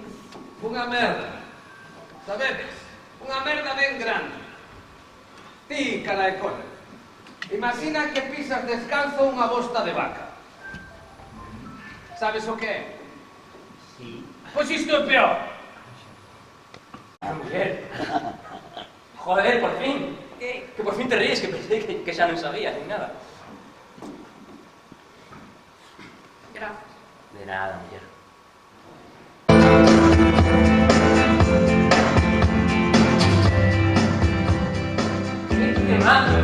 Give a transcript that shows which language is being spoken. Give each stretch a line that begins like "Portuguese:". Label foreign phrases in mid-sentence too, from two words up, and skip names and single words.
Galician: Unha merda. Sabedes? Unha merda ben grande. Ti, cara de cola. Imagina que pisas descalzo unha bosta de vaca. Sabes o que é? Sí. Pois isto é peor.
Spanish: Mujer. Joder, por fin. Que por fin te ríes, que pensé que
Galician: xa non
Spanish: sabías ni nada. Gracias. De nada, mujer. ¡Qué malo!